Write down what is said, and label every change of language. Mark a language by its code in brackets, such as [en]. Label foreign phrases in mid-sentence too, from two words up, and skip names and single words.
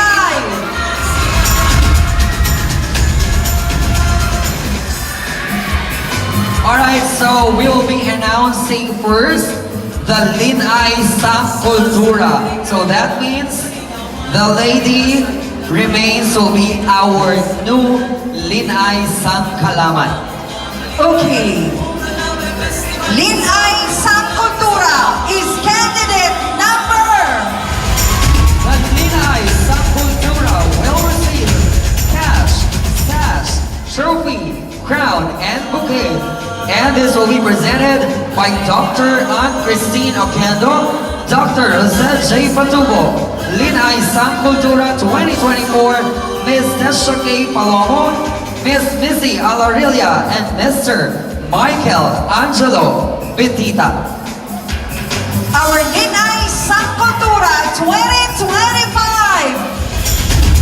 [en] Alright, so we will be announcing first the Lin-Ay Sang Kultura. So that means the lady remains will be our new Lin-Ay Sang Kalamay. Okay. Lin-Ay Sang Kultura is candidate number. The Lin-Ay Sang Kultura will receive cash, sash, trophy, crown, and bouquet. And this will be presented by Dr. Ann Christine Oquendo, Dr. Jose J. Patubo, Lin-Ay Sang Kultura 2024, Ms. Tesha K. Palomo, Ms. Missy Alarilia, and Mr. Michael Angelo Bitita. Our Lin-Ay Sang Kultura 2025